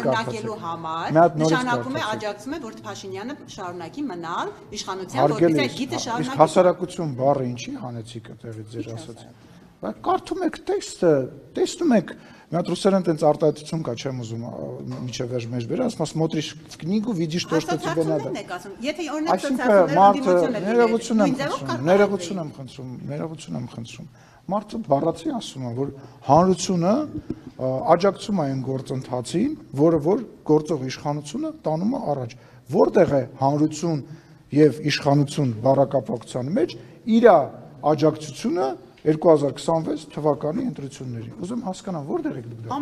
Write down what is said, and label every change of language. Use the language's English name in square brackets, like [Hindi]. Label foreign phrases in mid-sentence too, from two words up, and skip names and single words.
[Armenian] կարգելու համար նշանակում է աջակցում է, որ Փաշինյանը շարունակի մնալ իշխանության, որպես այդ գիծը շարունակի։ Իսկ հասարակություն բառը ինչի հանեցիք այդտեղից ձեր ասացի։ Բայց կարդում եք տեքստը, տեսնում եք, մի հատ ռուսերեն տենց արտահայտություն կա, չեմ ուզում միջև վերջ մեջ բերել, ասում [Russian] смотришь в книгу, видишь то, что тебе надо։ [Armenian] Եթե օրինակ սոցիալական ներողություն եմ խնդրում։ Մարդը բառացի ասում է, որ հանրությունը աջակցում է այն գործընթացին, որը որ գործող իշխանությունը տանում է առաջ։ Որտեղ է հանրություն եւ իշխանություն բառակապակցության մեջ իր աջակցությունը 2026 թվականի ընտրություններին։ Ուզում հասկանամ, որտեղ եք դուք դա։